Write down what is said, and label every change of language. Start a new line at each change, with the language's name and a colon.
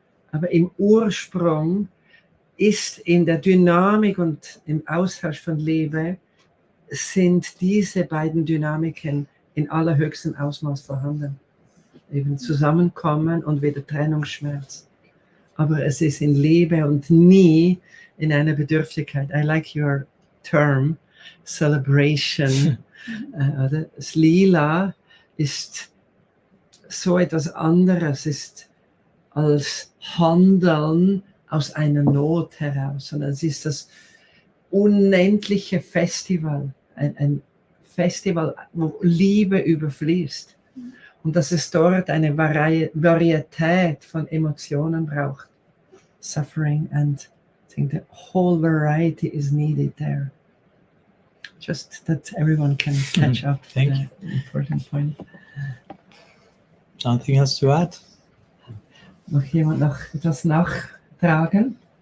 German: Aber im Ursprung ist in der Dynamik und im Austausch von Liebe sind diese beiden Dynamiken in allerhöchstem Ausmaß vorhanden. Eben Zusammenkommen und wieder Trennungsschmerz. Aber es ist in Liebe und nie in einer Bedürftigkeit.
English: I like your term, celebration.
German: Das Lila ist so etwas anderes, ist als Handeln aus einer Not heraus, sondern es ist das unendliche Festival, ein Festival, wo Liebe überfließt und dass es dort eine Varietät von Emotionen braucht.
English: Suffering, and I think the whole variety is needed there. Just that everyone can catch up to the important point. Something else to add?
German: Noch jemand noch etwas nachtragen?